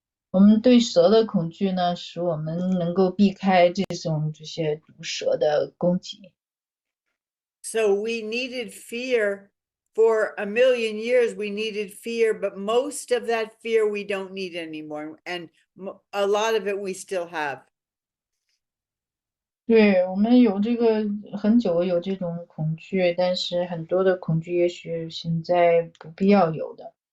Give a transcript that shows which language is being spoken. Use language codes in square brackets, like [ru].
[zh] 我们对蛇的恐惧呢，使我们能够避开这些毒蛇的攻击。 [en] So we needed fear for a million years. We needed fear, but most of that fear we don't need anymore, and a lot of it we still have. [zh] 对，我们有这个很久有这种恐惧，但是很多的恐惧也许现在不必要有的。